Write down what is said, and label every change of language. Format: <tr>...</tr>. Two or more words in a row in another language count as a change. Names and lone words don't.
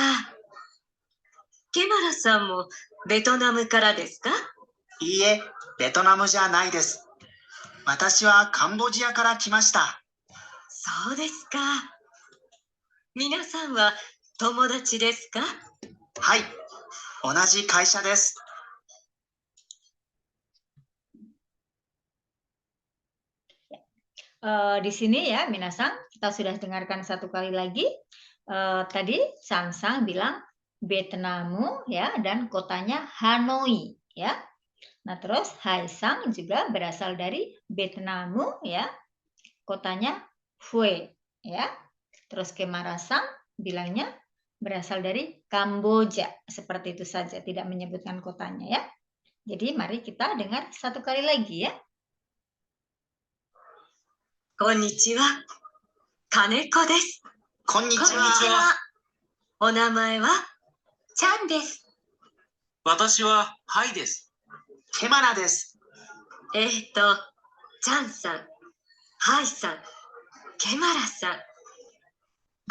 <ja>ケマラさんもベトナムからですか？いいえ、ベトナムじゃないです。私はカンボジアから来ました。そうですか。皆さんは友達ですか？はい、同じ会社です。</ja> <id>Di sini ya, minasan, kita sudah dengarkan satu kali lagi. Tadi Sansang bilang Vietnam ya, dan kotanya Hanoi ya. Nah, terus Haisang juga berasal dari Vietnam ya, kotanya Hue ya. Terus Kemarasang bilangnya berasal dari Kamboja, seperti itu saja, tidak menyebutkan kotanya ya. Jadi mari kita dengar satu kali lagi ya.</id> <ja>こんにちは。金子です。こんにちこんにちは。は。お名前はちゃんです。私はハイです。ケマナです。ちゃんさん、はいさん、ケマラさん。</ja>